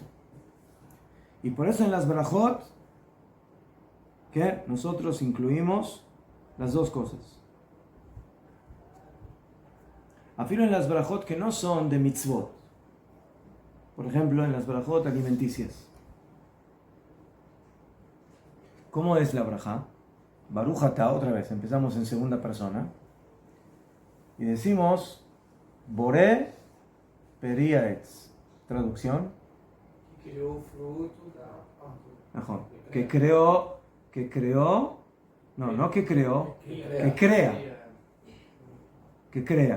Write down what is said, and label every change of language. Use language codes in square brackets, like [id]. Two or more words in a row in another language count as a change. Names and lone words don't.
[es] Y por eso en las brajot que nosotros incluimos las dos cosas. Afirmo en las brajot que no son de mitzvot, por ejemplo en las brajot alimenticias. ¿Cómo es la brajá? [he] ברוך אתה, [es] otra vez, empezamos en segunda persona y decimos [he] בורא פרי העץ. [es] Traducción. Creó fruto. Mejor. Que creó, que crea. Que crea.